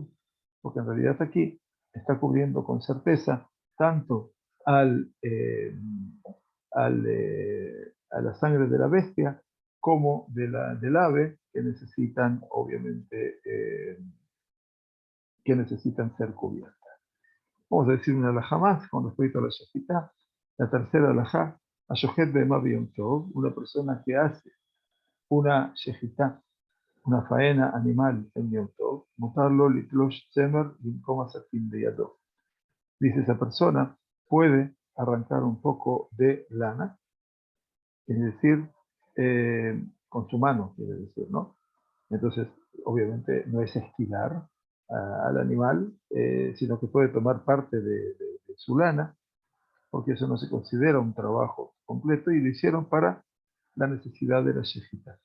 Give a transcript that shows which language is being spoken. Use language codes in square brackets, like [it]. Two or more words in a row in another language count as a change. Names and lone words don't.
[es] Porque en realidad aquí está cubriendo con certeza tanto a la sangre de la bestia como del ave que necesitan, obviamente, que necesitan ser cubiertas. Vamos a decir una alajá más con respecto a la shejitá. La tercera alajá, [he] השוחט בהמה ביום טוב, [es] una persona que hace una shejitá, una faena animal en Yom Tov, [he] מותר לו לתלוש צמר במקום סכין בידו. [es] Dice esa persona, puede arrancar un poco de lana, es decir, con su mano, quiere decir, ¿no? Entonces, obviamente, no es esquilar al animal, sino que puede tomar parte de su lana, porque eso no se considera un trabajo completo y lo hicieron para la necesidad de la shejita.